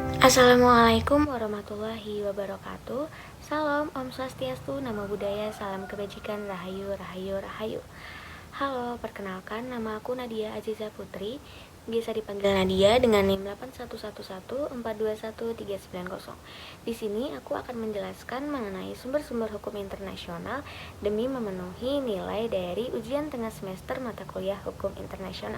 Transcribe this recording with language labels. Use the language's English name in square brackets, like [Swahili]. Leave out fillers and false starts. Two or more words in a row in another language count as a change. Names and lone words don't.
[Arabic] السلام عليكم ورحمة الله وبركاته. [Indonesian] Salam [Balinese] Om Swastiastu, [Pali] Namo Buddhaya, [Indonesian] salam kebajikan, Rahayu, Rahayu, Rahayu. Halo, perkenalkan nama aku Nadia Aziza Putri, biasa dipanggil Nadia dengan NIM 8111421390. Di sini aku akan menjelaskan mengenai sumber-sumber hukum internasional demi memenuhi nilai dari ujian tengah semester mata kuliah Hukum Internasional.